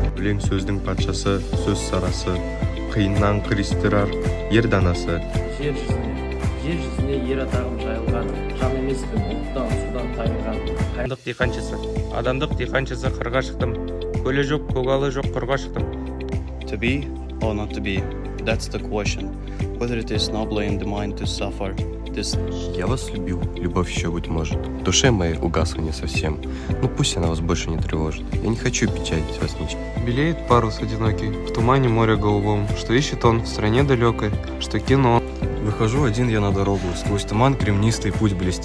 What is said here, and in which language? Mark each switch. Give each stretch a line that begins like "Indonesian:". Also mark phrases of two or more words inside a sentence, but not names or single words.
Kazakh: өлең сөздің патшасы, сөз сарасы, қиыннан кристирар ер данасы. Жер жүзіне ер атағым жайылған, жан емеспін, оттан, судан тайынған. Адамдық диқаншысы. Адамдық диқаншысы қырға шықтым. Көлі жоқ, көгалы жоқ, құрға шықтым.
English: To be or not to be, that's the question. Whether it is nobly in the mind to suffer this.
Russian: Я вас любил, любовь еще, быть может. В душе моей угасла не совсем. Но пусть она вас больше не тревожит. Я не хочу печалить вас ничем. Белеет парус одинокий в тумане моря голубом, что ищет он в стране далекой, что кино. Выхожу один я на дорогу, сквозь туман кремнистый путь блестит.